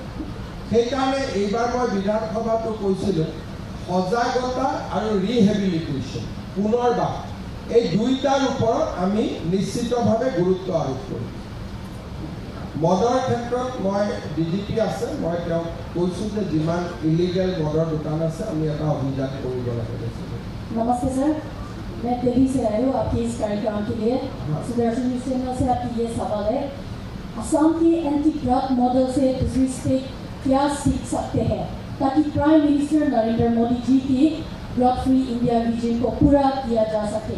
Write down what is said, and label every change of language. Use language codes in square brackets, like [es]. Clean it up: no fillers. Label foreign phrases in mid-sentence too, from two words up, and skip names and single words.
[as] সেইকাৰণে এইবাৰ মই বিধানসভাতো কৈছিলোঁ, সজাগতা আৰু ৰিহেবিলিটেশ্যন, পুনৰবাস, এই দুইটাৰ ওপৰত আমি নিশ্চিতভাৱে গুৰুত্ব আৰোপ কৰিম। মদৰ ক্ষেত্ৰত মই DGP আছে, মই তেওঁক কৈছোঁ যে যিমান ইলিগেল মদৰ দোকান আছে আমি এটা অভিযান কৰিব লাগে। [hi] नमस्ते सर, मैं दिल्ली से आई हूँ आपके इस कार्यक्रम के लिए। सुदर्शन न्यूज़ चैनल से आपकी ये सवाल है, असम के [en] anti drug model [hi] से दूसरी स्टेट क्या सीख सकते हैं ताकि [en] prime minister [hi] नरेंद्र मोदी जी के [en] drug free India vision [hi] को पूरा किया जा सके?